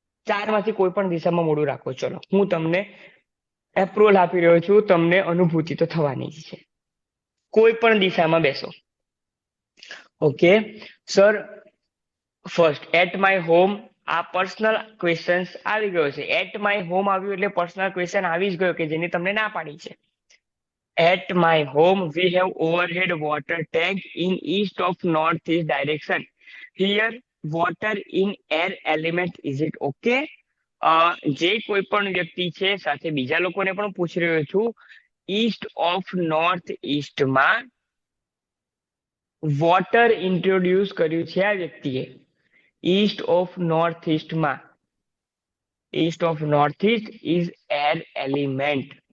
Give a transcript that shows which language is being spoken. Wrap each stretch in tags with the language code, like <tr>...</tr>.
<gu>ચારમાંથી કોઈ પણ દિશામાં મોઢું રાખો. ચલો, હું તમને એપ્રુવલ આપી રહ્યો છું, તમને અનુભૂતિ તો થવાની જ છે. કોઈ પણ દિશામાં બેસો.</gu> <en>Okay sir, first at my home.</en> <gu>આ પર્સનલ ક્વેશ્ચન્સ આવી ગયો છે.</gu> <en>at my home</en> <gu>આવ્યું એટલે પર્સનલ ક્વેશ્ચન આવી જ ગયો કે જેની તમને ના પાડી છે.</gu> <en>At my home, we have overhead water tank in east of northeast direction. Here, water in air element. Is it okay?</en> <gu>જે કોઈ પણ વ્યક્તિ છે, સાથે બીજા લોકોને પણ પૂછી રહ્યો છું,</gu> <en>east of north ઈસ્ટમાં water introduce</en> <gu>કર્યું છે આ વ્યક્તિએ.</gu> <en>East of north ઈસ્ટમાં, east of north east is air element.</en>